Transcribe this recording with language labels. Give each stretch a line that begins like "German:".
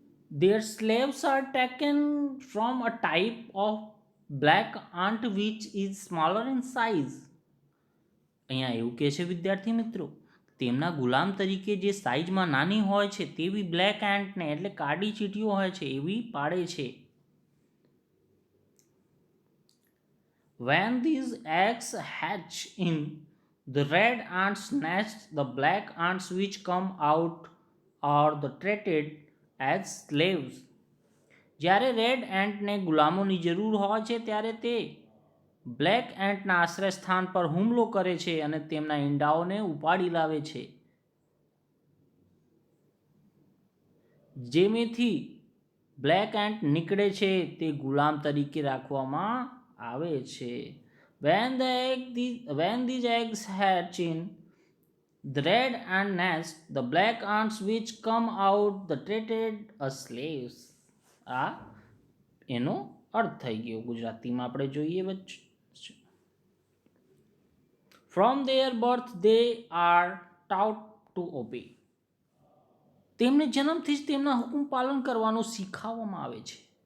English: Their slaves are taken from a type of black ant which is smaller in size.
Gujarati: અહીંયા એવું કહે છે વિદ્યાર્થી મિત્રો, તેમના ગુલામ તરીકે જે સાઇઝમાં નાની હોય છે તેવી બ્લેક એન્ટને એટલે કાળી ચીટીઓ હોય છે એવી પાડે છે.
English: When these eggs hatch in the red ant's nest, the black ants which come out are treated as slaves.
Gujarati: જ્યારે રેડ એન્ટને ગુલામોની જરૂર હોય છે ત્યારે તે બ્લેક એન્ટના આશ્રય સ્થાન પર હુમલો કરે છે અને તેમના ઈંડાઓને ઉપાડી લાવે છે, જેમાંથી બ્લેક એન્ટ નીકળે છે તે ગુલામ તરીકે રાખવામાં આવે છે.
English: When these eggs hatch in the red ant nest, the black ants which come out the treated as slaves.
Gujarati: આ એનો અર્થ થઈ ગયો. ગુજરાતીમાં આપણે જોઈએ વચ્ચે.
English: From their birth they are taught to obey.
Gujarati: તેમને જન્મથી જ તેમના હુકમ પાલન કરવાનું શીખવવામાં આવે છે.